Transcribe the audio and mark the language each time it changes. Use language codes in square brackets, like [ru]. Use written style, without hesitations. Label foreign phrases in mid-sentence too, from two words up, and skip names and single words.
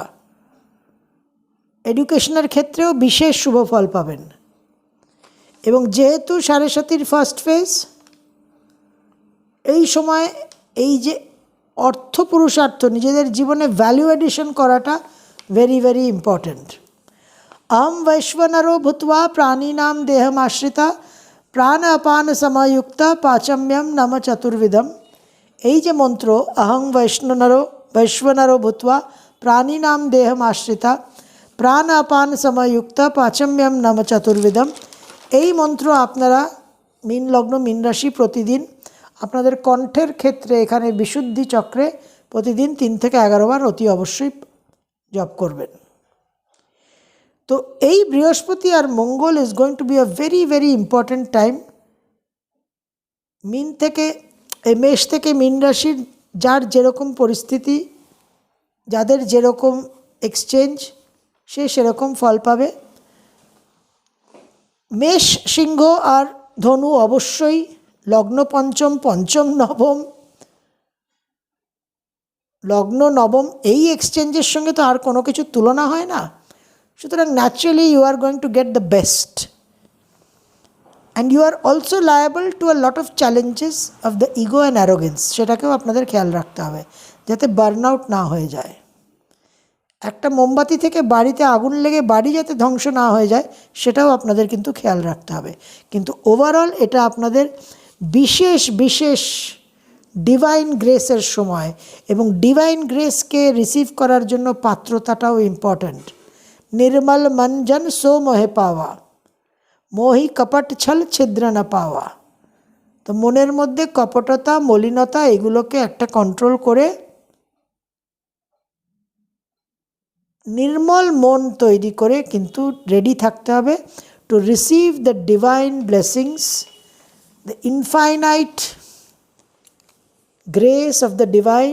[bn] এডুকেশনের ক্ষেত্রেও বিশেষ শুভ ফল পাবেন। এবং যেহেতু সাড়ে [en] first phase, [bn] এই সময় এই যে অর্থ পুরুষার্থ নিজেদের জীবনে [en] value addition [bn] করাটা [en] very very important. [sa] अहम वैश्वनरो भूत्वा प्राणिनां देहमाश्रिता प्राण अपान समयुक्ता पाचम्यम नम चतुर्विधम। [bn] এই যে মন্ত্র [sa] अहम वैश्वनरो भूत्वा प्राणिनां देहमाश्रिता प्राण अपान समयुक्ता पाचम्यम नम चतुर्विधम, [bn] এই মন্ত্র আপনারা মীন লগ্ন মীন রাশি প্রতিদিন আপনাদের কণ্ঠের ক্ষেত্রে এখানে বিশুদ্ধি চক্রে প্রতিদিন 3 থেকে 11 বার অতি অবশ্যই জপ করবেন। তো এই বৃহস্পতি আর মঙ্গল [en] is going to be a very very important time. [bn] মিন থেকে মেষ থেকে মীন রাশির যার যেরকম পরিস্থিতি, যাদের যেরকম এক্সচেঞ্জ, সে সেরকম ফল পাবে। মেষ সিংহ আর ধনু অবশ্যই লগ্ন পঞ্চম, পঞ্চম নবম, লগ্ন নবম, এই এক্সচেঞ্জের সঙ্গে তো আর কোনো কিছু তুলনা হয় না। [en] সুতরাং naturally you are going to get the best and you are also liable to a lot of challenges of the ego and arrogance, [bn] সেটাকেও আপনাদের খেয়াল রাখতে হবে যাতে [en] burn out [bn] না হয়ে যায়। একটা মোমবাতি থেকে বাড়িতে আগুন লেগে বাড়ি যাতে ধ্বংস না হয়ে যায় সেটাও আপনাদের কিন্তু খেয়াল রাখতে হবে। কিন্তু ওভারঅল এটা আপনাদের বিশেষ বিশেষ [en] divine grace [bn] সময়, এবং [en] divine grace [bn] রিসিভ করার জন্য পাত্রতাটাও ইম্পর্ট্যান্ট। [awa] निर्मल मन जन सो मोहे पावा, मोहि कपट छल छिद्र न पावा। [bn] তো মনের মধ্যে কপটতা, মলিনতা এগুলোকে একটা কন্ট্রোল করে নির্মল মন তৈরি করে কিন্তু রেডি থাকতে হবে [en] to receive the divine blessings, the infinite grace of the divine.